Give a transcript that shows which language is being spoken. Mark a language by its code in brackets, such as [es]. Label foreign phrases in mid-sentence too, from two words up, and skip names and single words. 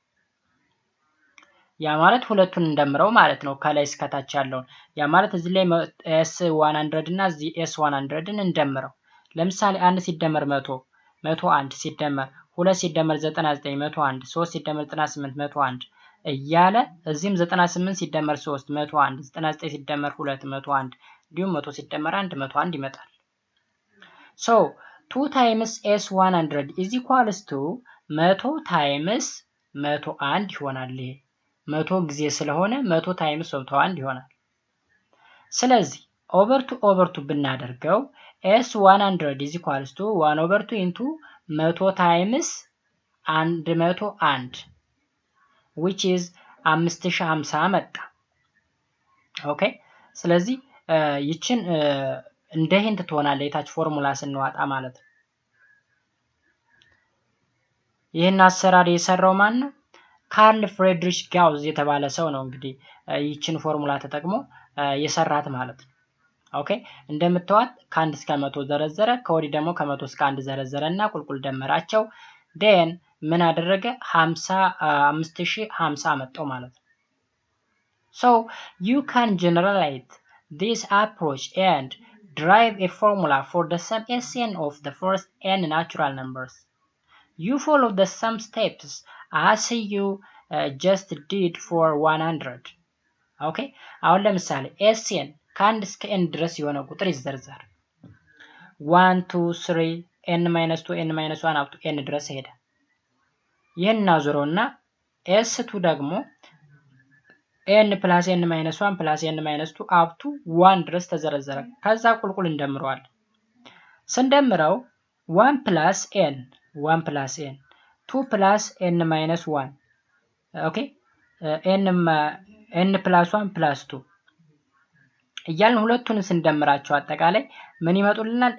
[am] ያ ማለት ሁለቱን እንደምረው ማለት ነው ከላይ እስከ ታች ያለውን ያ ማለት እዚህ ላይ s100 እና እዚህ s100ን እንደምረው ለምሳሌ 1 ሲደመር 100 101 ሲደመር 2 ሲደመር 99 101 3 ሲደመር 98 101 እያለ እዚህም 98 ሲደመር 3 101 99 ሲደመር 2 101 እንዲሁም 100 ሲደመር 1 101 ይመጣል [en] so 2 times s100 is equals to 100 times 101 [am] ይሆናል 100 ጊዜ ስለሆነ [en] 100 times of 1 [am] ይሆናል። ስለዚህ [en] over two ብናደርገው s100 is equals to 1/2 into 100 ታይምስ [am] 101 [en] which is [am] 5050 መጣ። ኦኬ ስለዚህ ይችን እንደ ሂንት ትሆናለች የታች ፎርሙላ ስንዋጣ ማለት ነው። ይህን አሰራር የሰራው ማን ነው? ካርል ፍሬድሪሽ ጋውዝ የተባለ ሰው ነው እንግዲህ ይችን ፎርሙላ ተጠቅሞ የሰራት ማለት ነው። ኦኬ እንደምታዩት ከ1 እስከ 100 ዘረዘረ፣ ከወዲህ ደግሞ ከ100 እስከ 1 ዘረዘረና ቁልቁል ደመራቸው። ዴን ምን አደረገ? [en] 5050 [am] መጣው ማለት ነው። [en] So you can generalize this approach and derive a formula for the sum Sn of the first n natural numbers. You follow the sum steps as you just did for 100. [am] Okay? አሁን ለምሳሌ Sn ከ1 እስከ n ድረስ የሆነ ቁጥር ይዘርዘር። 1 2 3 n-2 n-1 [en] up to [am] n ድረስ ሄደ። ይህን እናዞረውና S2 ደግሞ [en] n plus n-1 plus n-2 up to 1 [am] ድረስ ተዘረዘረ። ከዛ ቁልቁል እንደምረዋለን። ስንደምረው [en] 1 plus n [am] 2 plus n-1 ኦኬ n plus 1 plus 2 እያልን ሁለቱን ስንደምራቸው አጠቃላይ ምን ይመጡልናል?